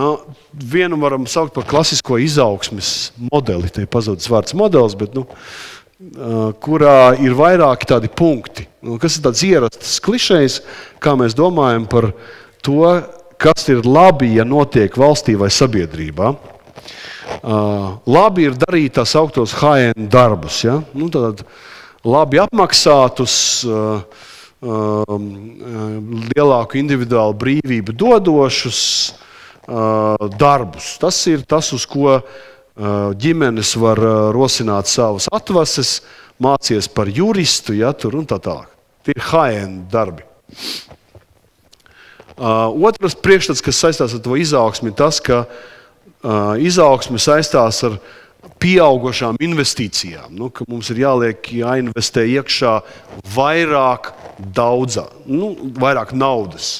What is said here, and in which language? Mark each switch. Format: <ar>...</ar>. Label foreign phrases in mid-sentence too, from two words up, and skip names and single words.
<lv>Vienu varam saukt par klasisko izaugsmes modeli, te ir pazudis vārds modelis, bet kurā ir vairāki tādi punkti, kas ir tāds ierasts klišejs, kā mēs domājam par to, kas ir labi, ja notiek valstī vai sabiedrībā. Labi ir darīt tās augtos high-end darbus, ja? Tātad labi apmaksātus, lielāku individuālu brīvību dodošus darbus. Tas ir tas, uz ko ģimenes var rosināt savas atvases, mācies par juristu, ja, tur un tā tālāk. Tie ir high-end darbi. Otrs priekšstats, kas saistās ar to izaugsmi, ir tas, ka izaugsme saistās ar pieaugošām investīcijām, ka mums ir jāinvestē iekšā vairāk vairāk naudas.</lv>